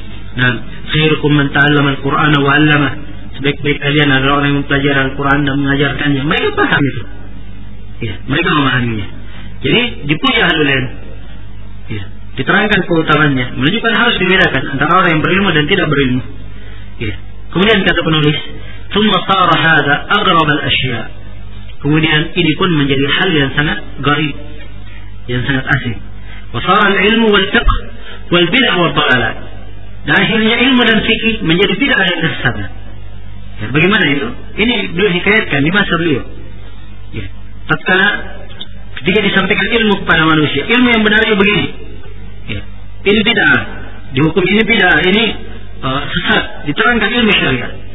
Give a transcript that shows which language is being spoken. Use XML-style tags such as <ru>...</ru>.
<ar>Nah, khairukum man ta'allama al-Qur'ana wa 'allamah.</ar> <id>Sebaik-baik kalian adalah orang yang mempelajari Al-Qur'an dan mengajarkannya. Mereka paham itu. Ya, mereka memahaminya. Jadi dipuja ahlul ilm. Ya, diterangkan keutamaannya, menunjukkan harus dibedakan antara orang yang berilmu dan tidak berilmu. Ya. Kemudian kata penulis,</id> <ar>ثم صار هذا أغرب الأشياء.</ar> <id>Kemudian ini pun menjadi hal yang sangat garib, yang sangat asing.</id> <ar>وصار العلم والفقه والبدع والضلال.</ar> <id>Dan akhirnya ilmu dan fikih menjadi bid'ah dan kesesatan. Ya, bagaimana itu? Ini beliau hikayatkan di masa beliau. Ya. Tatkala ketika disampaikan ilmu kepada manusia, ilmu yang benar itu begini. Ya. Ini bid'ah. Dihukum ini bid'ah. Ini sesat, diterangkan ilmu syariat.</id>